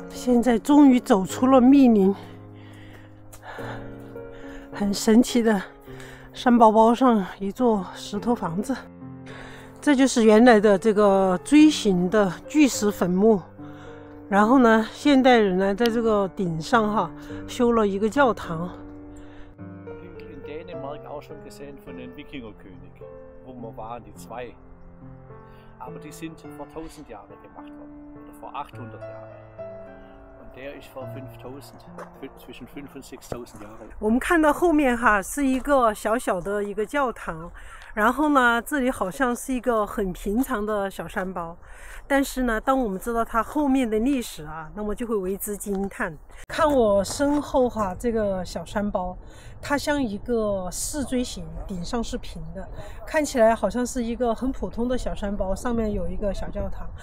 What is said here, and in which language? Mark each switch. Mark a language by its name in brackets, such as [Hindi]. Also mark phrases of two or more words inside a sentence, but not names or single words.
[Chinese] 现在终于走出了密林，很神奇的山包包上一座石头房子，这就是原来的这个锥形的巨石坟墓。然后呢，现代人呢在这个顶上哈修了一个教堂。 [German] In Dänemark auch schon gesehen von den Wikingerkönig, wo wir waren, die 2. Aber die sind vor 1000 Jahren gemacht worden, oder vor 800 Jahren. Und der ist vor 5000, zwischen 5 und 6000 Jahren. [Chinese] 我们看到后面哈是一个小小的一个教堂，然后呢这里好像是一个很平常的小山包，但是呢当我们知道它后面的历史啊，那么就会为之惊叹。看我身后哈这个小山包，它像一个四锥形，顶上是平的，看起来好像是一个很普通的小山包，上面有一个小教堂。